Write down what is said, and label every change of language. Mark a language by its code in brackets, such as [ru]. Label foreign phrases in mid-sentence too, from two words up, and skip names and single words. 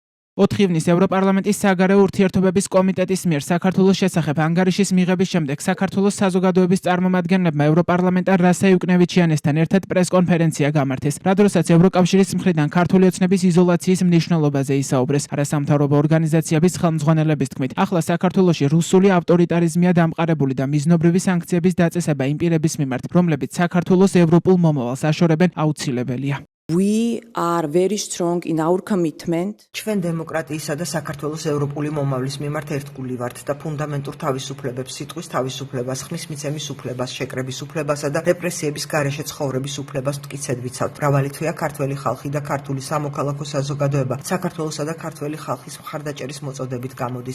[ka] 4 ივნის ევროპარლამენტის საგარეო ურთიერთობების კომიტეტის მიერ საქართველოს შესახებ ანგარიშის მიღების შემდეგ საქართველოს საზოგადოების წარმომადგენლებმა ევროპარლამენტარ რასა იუკნევიჩიანესთან ერთად პრესკონფერენცია გამართეს, რა დროსაც ევროკავშირის მხრიდან ქართული ოცნების იზოლაციის მნიშვნელობაზე ისაუბრეს. არასამთავრობო ორგანიზაციების ხელმძღვანელების თქმით, ახლა საქართველოში რუსული ავტორიტარიზმია დამყარებული და მიზნობრივი სანქციების დაწესება იმ პირების მიმართ, რომლებიც საქართველოს ევროპულ მომავალს აშორებენ, აუცილებელია. [en] We are very strong in our commitment. [ka] ჩვენ დემოკრატიისა და საქართველოს ევროპული მომავლის მიმართ ერთგული ვართ და ფუნდამენტურ თავისუფლებებს, სიტყვის თავისუფლებას, ხმის მიცემის უფლებას, შეკრების უფლებასა და რეპრესიების გარეშე ცხოვრების უფლებას მტკიცედ ვიცავთ. მრავალი თვეა ქართველი ხალხი და ქართული სამოქალაქო საზოგადოება საქართველოსა და ქართველი ხალხის მხარდაჭერის მოწოდებით გამოდის.